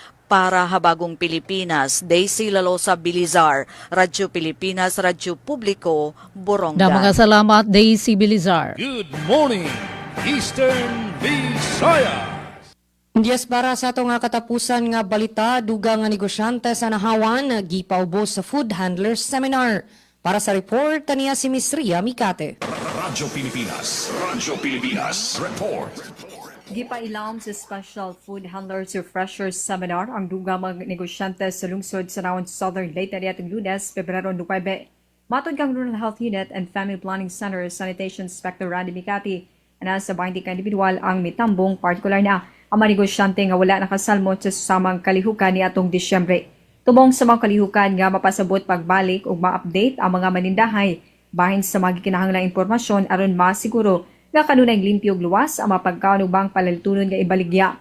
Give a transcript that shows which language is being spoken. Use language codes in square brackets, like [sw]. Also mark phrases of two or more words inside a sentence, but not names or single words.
[ceb] Para Habagong Pilipinas, Daisy Lalosa Bilizar, Radyo Pilipinas, Radyo Publiko, Borongan. Mga salamat, Daisy Bilizar. [en] Good morning, Eastern Visayas. [ceb] Yes, para sa ato nga katapusan nga balita, duga nga negosyante sa nahawan, gipaubos sa Food Handlers Seminar. Para sa report, kaniya si Miss Ria Mikate. Radyo Pilipinas, report. Gipailam sa Special Food Handlers Refreshers Seminar ang duga mga negosyante sa lungsod sa Nawan Southern Leyte nitong Lunes, Pebrero 9. Matod kang Rural Health Unit and Family Planning Center Sanitation Inspector Randy Mikati, na sa 20 ka individual ang mitambong partikular na ang mga negosyante nga wala nakasalmot sa susamang kalihukan ni atong Disyembre. Tumong sa mga kalihukan nga mapasabot pagbalik o ma-update ang mga manindahay bahin sa mga kinahanglang impormasyon aron masiguro nga kanunay limpyo ug luwas ang mapagkaunubang palaltunon nga ibaligya.